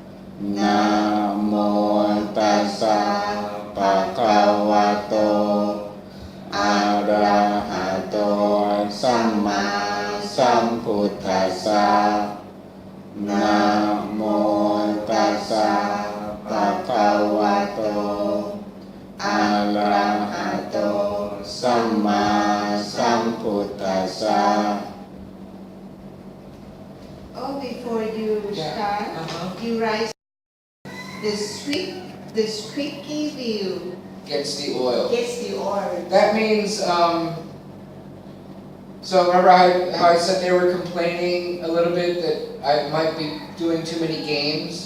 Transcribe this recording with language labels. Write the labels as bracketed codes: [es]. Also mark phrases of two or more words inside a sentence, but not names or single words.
[pi] Namo Tassa Bhagavato Arahato Samma Sambuddhassa Namo Tassa Bhagavato Arahato Samma Sambuddhassa. [en] Oh, before you start, you write the squeaky wheel Gets the oil. gets the oil. That means, so remember how I said they were complaining a little bit that I might be doing too many games?